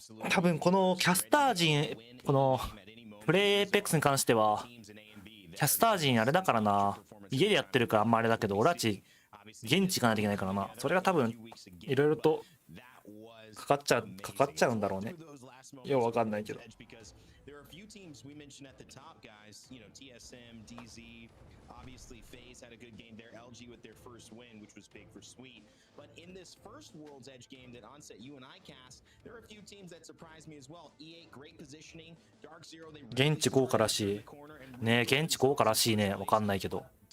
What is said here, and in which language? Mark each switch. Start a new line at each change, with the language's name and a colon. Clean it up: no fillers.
Japanese: 多分このキャスター陣、このプレイエイペックスに関してはキャスター陣あれだからな。家でやってるからあんまあれだけど、俺たち現地行かないといけないからな。それが多分いろいろとかかっちゃうんだろうね。ようわかんないけど。
English: few teams we mentioned at the top, guys. You know, TSM, DZ, obviously FaZe had a good game there. LG with their first win, which was big for Sweet. But in this first World's Edge game that Onset, you and I cast, there are a few teams that surprised me as well. E8, great positioning. Dark Zero, they
Japanese: 現地豪華らしい。ね、現地豪華らしいね。わかんないけど。